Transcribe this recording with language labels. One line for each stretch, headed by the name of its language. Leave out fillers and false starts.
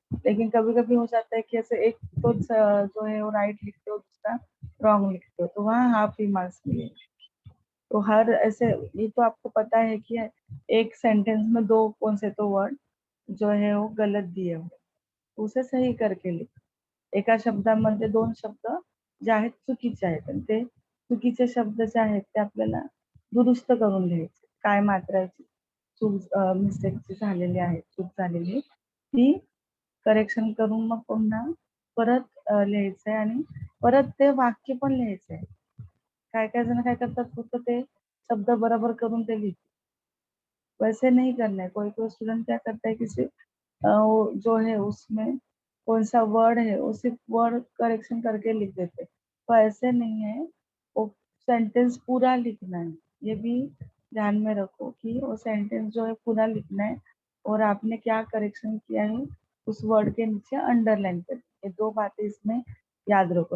Hindi: लेकिन कभी कभी हो जाता है कि ऐसे एक तो जो है वो राइट लिखते हो, दूसरा रॉन्ग लिखते हो, तो वहाँ हाफ ही मार्क्स मिलेंगे। तो हर ऐसे, ये तो आपको पता है कि एक सेंटेंस में दो कौन से तो वर्ड जो है वो गलत दिए हुए, उसे सही करके लिख।
Marathi: एका शब्दामध्ये 2 शब्द जे आहेत चुकीचे आहेत, आणि ते चुकीचे शब्द जे आहेत ते आपल्याला दुरुस्त करून लिहायचे. काय मात्राची चूक मिस्टेकची झालेली आहे, चूक झालेली ती करेक्शन करून मग पुन्हा परत लिहायचंय आणि परत ते वाक्य पण लिहायचंय. काय-काय जण काय करतात, फक्त ते शब्द बरोबर करून ते लिहितात.
Hindi: वैसे नहीं करना है। कोई-कोई स्टूडेंट क्या करता है कि सिर्फ वो जो है उसमें कौन-सा वर्ड है, वो सिर्फ वर्ड करेक्शन करके लिख देते हैं। तो ऐसे नहीं है, वो सेंटेंस पूरा लिखना है। ये भी ध्यान में रखो कि वो सेंटेंस जो है पूरा लिखना है, और आपने क्या करेक्शन किया है, उस वर्ड के नीचे अंडरलाइन कर, ये 2 बातें इसमें याद रखो।